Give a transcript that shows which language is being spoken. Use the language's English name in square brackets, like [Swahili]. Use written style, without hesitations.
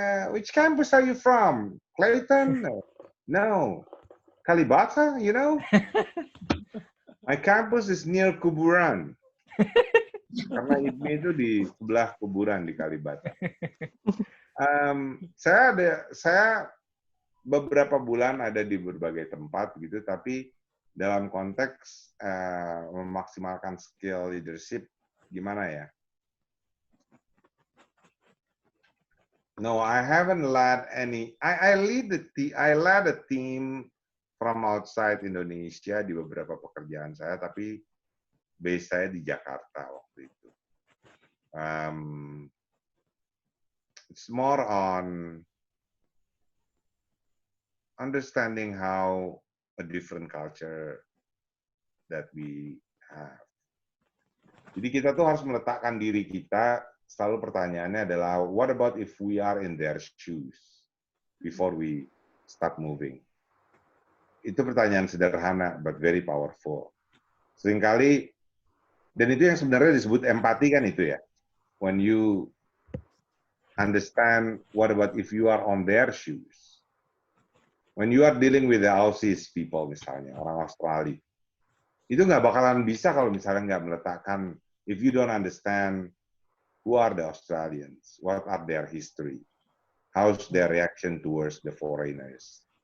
[English] Which campus are you from? Clayton? No. Kalibata, My campus is near [Indonesian] kuburan. Karena IPMI itu di sebelah kuburan di Kalibata. Saya beberapa bulan ada di berbagai tempat gitu, tapi dalam konteks memaksimalkan skill leadership, gimana ya? [English] No, I haven't led any. I led a team from outside Indonesia [Indonesian] di beberapa pekerjaan saya, tapi base saya di Jakarta waktu itu. [English] It's more on understanding how a different culture that we have. [Indonesian] Jadi kita tuh harus meletakkan diri kita, selalu pertanyaannya adalah, [English] what about if we are in their shoes before we start moving? [Indonesian] Itu pertanyaan sederhana, [English] but very powerful. [Indonesian] Seringkali, dan itu yang sebenarnya disebut empati kan itu ya. [English] When you understand, what about if you are on their shoes? When you are dealing with the Aussies people [Indonesian] misalnya, orang Australia, itu nggak bakalan bisa kalau misalnya nggak meletakkan, [English] if you don't understand who are the Australians, what are their history, how's their reaction towards the foreigners.